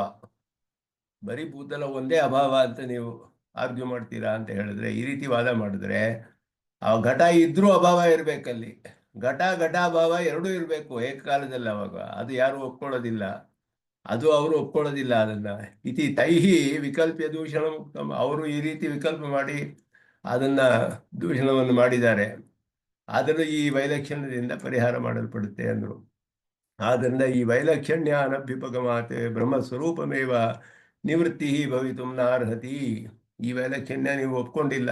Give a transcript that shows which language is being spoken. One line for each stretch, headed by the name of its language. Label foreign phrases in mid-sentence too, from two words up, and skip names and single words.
Kannada: ಬರೀ ಭೂತಲ ಒಂದೇ ಅಭಾವ ಅಂತ ನೀವು ಆರ್ಗ್ಯೂ ಮಾಡ್ತೀರಾ ಅಂತ ಹೇಳಿದ್ರೆ, ಈ ರೀತಿ ವಾದ ಮಾಡಿದ್ರೆ ಆ ಘಟ ಇದ್ರೂ ಅಭಾವ ಇರಬೇಕಲ್ಲಿ. ಘಟಾಭಾವ ಎರಡೂ ಇರಬೇಕು ಏಕಕಾಲದಲ್ಲಿ. ಅವಾಗ ಅದು ಯಾರು ಒಪ್ಕೊಳ್ಳೋದಿಲ್ಲ, ಅದು ಅವರು ಒಪ್ಕೊಳ್ಳೋದಿಲ್ಲ ಅದನ್ನ.
Sanskrit: ಇತಿ ತೈಹಿ ವಿಕಲ್ಪ್ಯ ದೂಷಣ ಮುಕ್ತಂ.
Kannada: ಅವರು ಈ ರೀತಿ ವಿಕಲ್ಪ ಮಾಡಿ ಅದನ್ನ ದೂಷಣವನ್ನು ಮಾಡಿದ್ದಾರೆ. ಆದರೂ ಈ ವೈಲಕ್ಷಣ್ಯದಿಂದ ಪರಿಹಾರ ಮಾಡಲ್ಪಡುತ್ತೆ ಅಂದರು. ಆದ್ದರಿಂದ ಈ ವೈಲಕ್ಷಣ್ಯ
Sanskrit: ಅನಭ್ಯುಪಗಮಾತ್ ಬ್ರಹ್ಮಸ್ವರೂಪಮೇವ ನಿವೃತ್ತಿ ಭವಿತು ನಾರ್ಹತಿ.
Kannada: ಈ ವೈಲಕ್ಷಣ್ಯ ನೀವು ಒಪ್ಕೊಂಡಿಲ್ಲ.